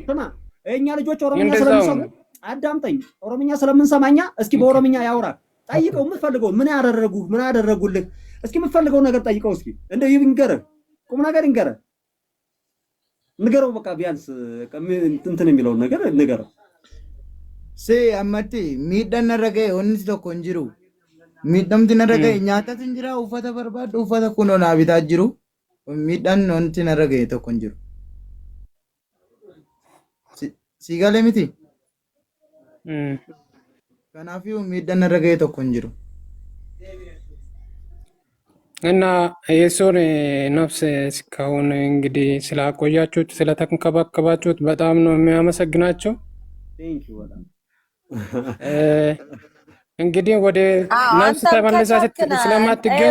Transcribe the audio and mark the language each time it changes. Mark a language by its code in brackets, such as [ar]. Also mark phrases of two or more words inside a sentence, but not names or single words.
[am] እኛ ልጆች ኦሮምኛ ስለምንሰማ አዳምጠኝ፣ ኦሮምኛ ስለምንሰማኛ እስኪ በኦሮምኛ ያውራ። ጠይቀው የምትፈልገው ምን ያደረጉልህ እስኪ የምትፈልገው ነገር ጠይቀው እስኪ። እንደው ይንገርህ፣ ቁም ነገር ይንገርህ፣ ንገረው። በቃ ቢያንስ እንትን የሚለውን ነገር ንገረው። [om] አመቲ ሚidhaan narragee wanti tokko hin jiru. Miidhamti narragee nyaatatu hin jira, uffata barbaadu uffata kunoo naa bitaa jiru. Miidhaan wanti narragee tokko hin jiru. Si galee miti? Kanaafuu miidhaan narragee tokko hin jiru. [am] እና የሱን ነፍስ እስካሁን እንግዲህ ስላቆያችሁት ስለተንከባከባችሁት በጣም ነው የሚያመሰግናቸው። እንግዲህ ወደ ነፍስ ተመልሳ ስለማትገኝ